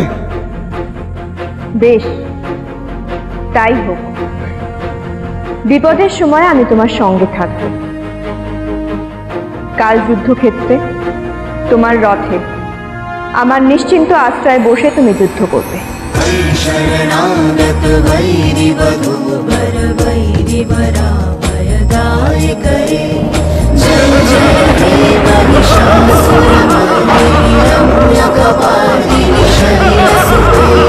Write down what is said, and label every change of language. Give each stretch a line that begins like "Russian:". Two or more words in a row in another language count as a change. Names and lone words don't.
Bangla: বেশ, তাই হোক। বিপদের সময় আমি তোমার সঙ্গে থাকব। কাল যুদ্ধক্ষেত্রে তোমার রথে আমার নিশ্চিন্ত আশ্রয় বসে তুমি যুদ্ধ করবে।
Sanskrit: शरणागत वैरि वधूवर वैरि वराभयदाय करे जय जय हे महिषासुरमर्दिनि रम्यकपालिनि शैलसुते।